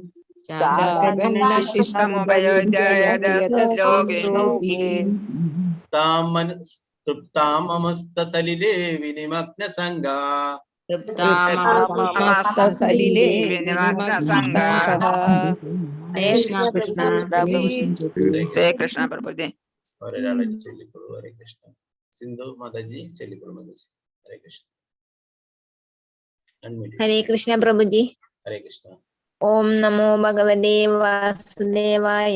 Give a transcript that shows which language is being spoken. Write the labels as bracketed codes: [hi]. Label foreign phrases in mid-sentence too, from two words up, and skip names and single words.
[sa] चागन्न शिष्टमुपयुज्य यदस्त्रिलोकीम् तृप्ताममस्तसलिले विनिमग्नसङ्गा तृप्ताममस्तसलिले विनिमग्नसङ्गः हरे कृष्ण प्रभुजी [ml] ഒരാളെ ചൊല്ലിക്കൊള്ളൂ. [sa] ഹരേ കൃഷ്ണ. [ml] സിന്ധു മാതാജി ചൊല്ലിക്കൊള്ളൂ മാതാജി. [sa] ഹരേ കൃഷ്ണ. [en] Unmute. [sa] ഹരേ കൃഷ്ണ പ്രഭുജി. ഹരേ കൃഷ്ണ. ഓം നമോ ഭഗവതേ വാസുദേവായ.